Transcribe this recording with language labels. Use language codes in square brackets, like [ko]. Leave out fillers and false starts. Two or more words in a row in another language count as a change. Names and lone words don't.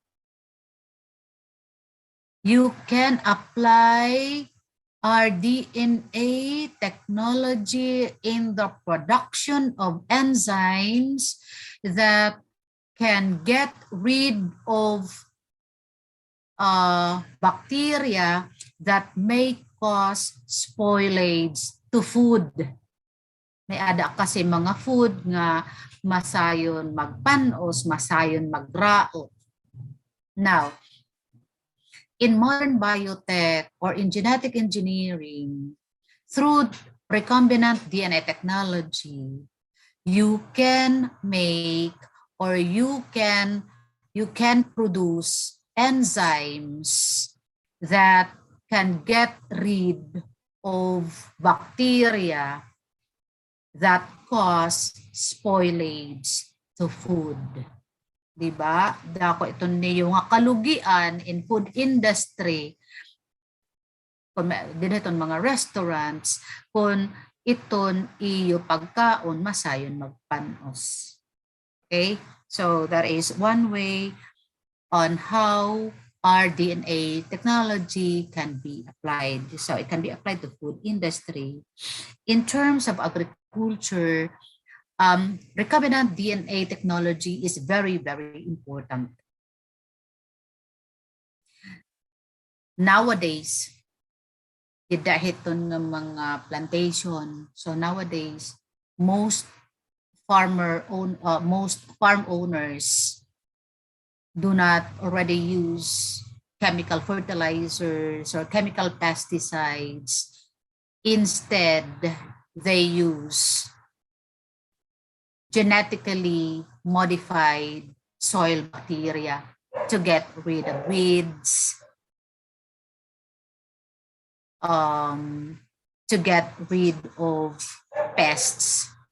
[en] You can apply rDNA technology in the production of enzymes that can get rid of bacteria that may cause spoilage to food. [war] May ada kasi mga food nga masayon magpanos, masayon magraot. [en] Now, in modern biotech or in genetic engineering, through recombinant DNA technology, you can make or you can produce enzymes that can get rid of bacteria that cause spoilage to food. [war] Diba? Dako ito niyo nga kalugian [en] in food industry, [war] kung din itong mga restaurants, kung iton iyo pagkaon masayon magpanos. [en] Okay? So that is one way on how rDNA technology can be applied. So it can be applied to food industry. In terms of agriculture, recombinant DNA technology is very, very important. Nowadays, [tl] dahil ng mga plantation. [en] So nowadays, most farm owners do not already use chemical fertilizers or chemical pesticides. Instead, they use genetically modified soil bacteria to get rid of weeds, to get rid of pests.